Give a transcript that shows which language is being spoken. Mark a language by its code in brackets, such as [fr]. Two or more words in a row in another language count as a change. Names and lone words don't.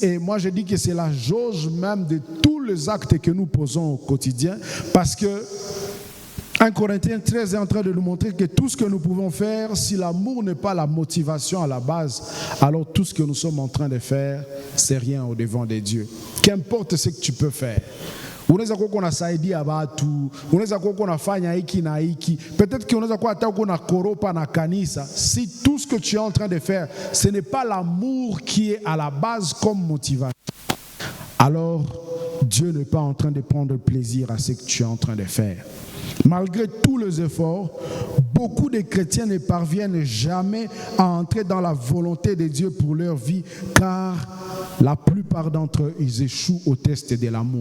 [fr] Et moi je dis que c'est la jauge même de tous les actes que nous posons au quotidien. Parce que 1 Corinthiens 13 est en train de nous montrer que tout ce que nous pouvons faire, si l'amour n'est pas la motivation à la base, alors tout ce que nous sommes en train de faire, c'est rien au devant de Dieu. Qu'importe ce que tu peux faire. [sw] Unaweza kuwa kunasaidia watu, unaweza kuwa kunafanya hiki na hiki, [fr] peut-être que [sw] unaweza kuwa hata kuna koropa na kanisa. [fr] Si tout ce que tu es en train de faire, ce n'est pas l'amour qui est à la base comme motivation, alors Dieu n'est pas en train de prendre plaisir à ce que tu es en train de faire. Malgré tous les efforts, beaucoup de chrétiens ne parviennent jamais à entrer dans la volonté de Dieu pour leur vie, car la plupart d'entre eux, ils échouent au test de l'amour.